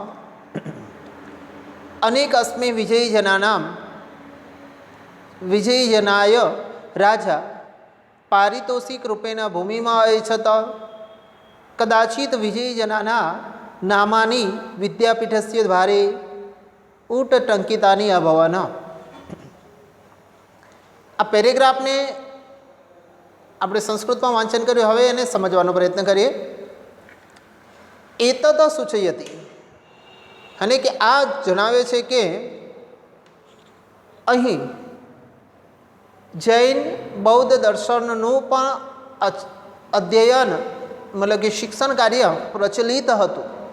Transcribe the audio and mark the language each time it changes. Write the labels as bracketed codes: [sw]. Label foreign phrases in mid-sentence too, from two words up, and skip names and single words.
[sa] अनेक अस्मै विजयी जनानां विजयजनाय राजा पारितोषिक रूपेण भूमिमा अयच्छत। कदाचित् विजयजनानां नामानि विद्यापीठस्य द्वारे उट्टङ्कितानि अभवन्। [gu] આ પેરેગ્રાફને આપણે સંસ્કૃતમાં વાંચન કર્યું, હવે એને સમજવાનો પ્રયત્ન કરીએ। [sa] एतत् सूचयति, [gu] અને કે આ જણાવે છે કે અહીં જૈન બૌદ્ધ દર્શનનું પણ અધ્યયન મતલબ કે શિક્ષણ કાર્ય પ્રચલિત હતું।